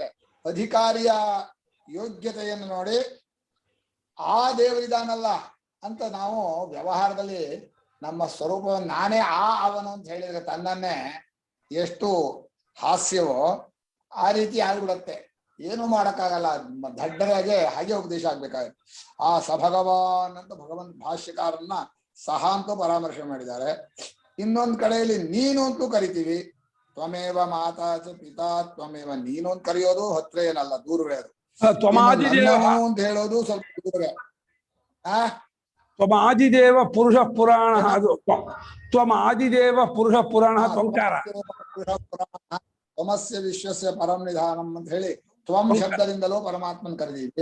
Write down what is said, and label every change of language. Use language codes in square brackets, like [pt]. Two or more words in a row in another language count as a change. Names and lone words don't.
[kn] ಅಧಿಕಾರಿಯ ಯೋಗ್ಯತೆಯನ್ನು ನೋಡಿ ಆ ದೇವರಿದಾನಲ್ಲ ಅಂತ ನಾವು ವ್ಯವಹಾರದಲ್ಲಿ ನಮ್ಮ ಸ್ವರೂಪವನ್ನು ನಾನೇ ಅವನು ಅಂತ ಹೇಳಿದ್ರೆ ತನ್ನನ್ನೇ ಎಷ್ಟು ಹಾಸ್ಯವೋ ಆ ರೀತಿ ಆಗ್ಬಿಡತ್ತೆ. ಏನು ಮಾಡಕ್ಕಾಗಲ್ಲ, ದಡ್ಡರಾಗೆ ಹಾಗೆ ಉಪದೇಶ ಆಗ್ಬೇಕಾಗುತ್ತೆ. ಆ ಸಭಗವಾನ್ ಅಂತ ಭಗವಂತ ಭಾಷ್ಯಕಾರನ್ನ ಸಹ ಅಂತೂ ಪರಾಮರ್ಶೆ ಮಾಡಿದ್ದಾರೆ. ಇನ್ನೊಂದ್ ಕಡೆಯಲ್ಲಿ ನೀನು ಅಂತೂ ಕರಿತೀವಿ, [sa] ತ್ವಮೇವ ಮಾತಾ ಚ ಪಿತಾ ತ್ವಮೇವ. [kn] ನೀನು ಅಂತ ಕರೆಯೋದು ಹತ್ರ ಏನಲ್ಲ, ದೂರವೇ ಅದು. ಅಂತ ಹೇಳೋದು ಸ್ವಲ್ಪ ದೂರವೇ. [sa] ತ್ವಮಾದಿದೇವ ಪುರುಷ ಪುರಾಣ, ಅದು ತ್ವಮಾದಿದೇವ ಪುರುಷ ಪುರಾಣ ತ್ವಂಕಾರ. ತ್ವಮಸ್ಯ ವಿಶ್ವಸ್ಯ ಪರಂ ನಿಧಾನಂ [kn] ಅಂತ ಹೇಳಿ ತ್ವಂ ಶಬ್ದದಿಂದಲೂ ಪರಮಾತ್ಮನ್ ಕರೆದಿದ್ವಿ.